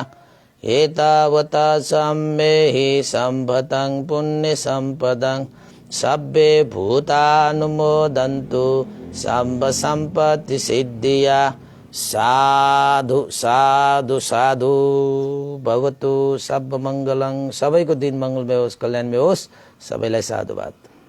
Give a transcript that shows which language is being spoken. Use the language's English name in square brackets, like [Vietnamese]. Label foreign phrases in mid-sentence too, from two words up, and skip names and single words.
[Pali] एतावता च मे हि सम्पतं पुण्यसम्पदं सब्बे भूतानुमोदन्तु सम्ब सम्पत्ति सिद्धिया। साधु साधु साधु। भवतु सर्वमङ्गलं। [Nepali] सबैको दिन मङ्गलमय होस्, कल्याणमय होस्। सबैलाई साधुवाद।